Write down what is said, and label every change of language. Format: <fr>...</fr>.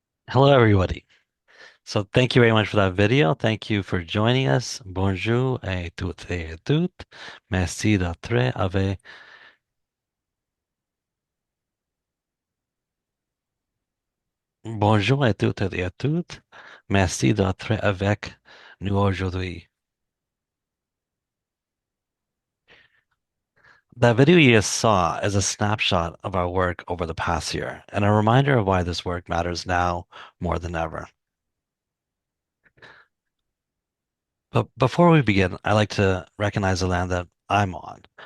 <en>Hello, everybody. So thank you very much for that video. Thank you for joining us.</en> <fr>Bonjour à toutes et à toutes. Merci d'être avec. Bonjour à toutes et à toutes. Merci d'être avec nous aujourd'hui.</fr> <en>That video you just saw is a snapshot of our work over the past year and a reminder of why this work matters now more than ever. But before we begin, I'd like to recognize the land that I'm on.</en>